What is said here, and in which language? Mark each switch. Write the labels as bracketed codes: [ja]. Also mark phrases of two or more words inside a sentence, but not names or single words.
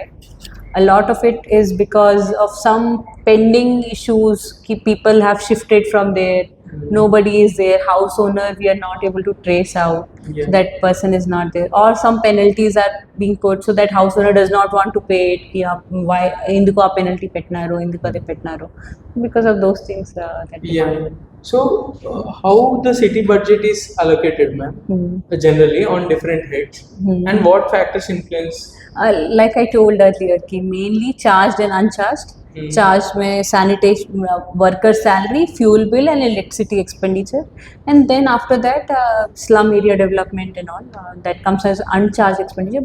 [en] A lot of it is because of some pending issues. People have shifted from there. Nobody is there. House owner, we are not able to trace out. Yeah. So that person is not there, or some penalties are being put, so that house owner does not want to pay it. [te] Why ఎందుకో ఆ penalty పెట్నారో, ఎందుకో అదే పెట్నారో, [en] because of those things that Yeah. So how the city budget is allocated, ma'am, generally on different heads, and what factors influence? Like I told earlier, ki mainly charged and uncharged. Charged में sanitation worker salary, fuel bill and electricity expenditure, and then after that slum area development and all that comes as uncharged expenditure.